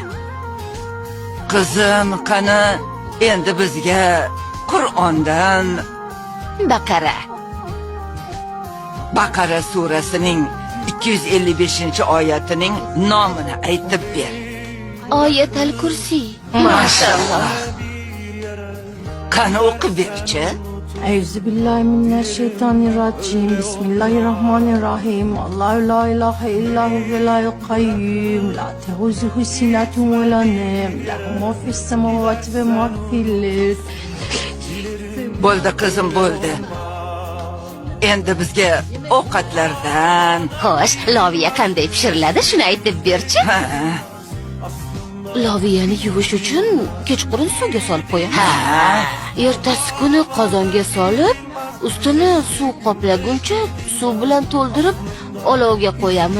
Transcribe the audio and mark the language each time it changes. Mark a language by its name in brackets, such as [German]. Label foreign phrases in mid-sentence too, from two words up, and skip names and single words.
[Uzbek] Qizim, qani endi bizga Qur'ondan Baqara surasining 255-oyatining nomini aytib ber. Oyatal kursiy. Mashallah. Qani o'qib berchi? [Arabic] أعوذ بالله من الشيطان الرجيم. بسم الله الرحمن الرحيم. الله لا إله إلا هو الحي القيوم. لا تأخذه سنة ولا نوم. له ما في السماوات وما في الأرض. [Uzbek] Bo'ldi qizim, bo'ldi. Endi bizga ovqatlardan. Xo'sh, loviya qanday pishiriladi, shuni aytib berchi. Ha, Loviyani yuvish uchun kechqurun suvga solib qo'yamiz. ha. Ertasi kuni qozonga solib, ustini suv qoplaguncha suv bilan to'ldirib olovga qo'yamiz.